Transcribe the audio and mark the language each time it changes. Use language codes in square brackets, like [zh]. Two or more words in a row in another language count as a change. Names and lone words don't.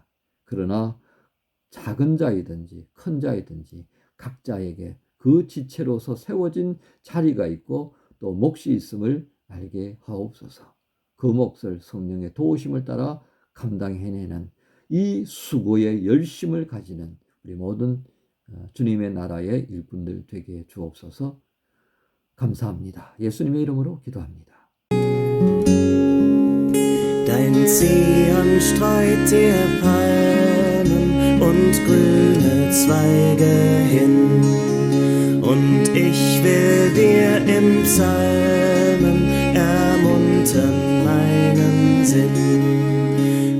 [ko] 그러나 작은 자이든지 큰 자이든지 각자에게 그 지체로서 세워진 자리가 있고 또 몫이 있음을 알게 하옵소서. 그 몫을 성령의 도우심을 따라 감당해내는 이 수고의 열심을 가지는 우리 모든 주님의 나라의 일꾼들 되게 주옵소서. 감사합니다. 예수님의 이름으로 기도합니다. [de] Dein Zion streut dir Palmen und grüne Zweige hin, und ich will dir im Psalmen ermuntern meinen Sinn.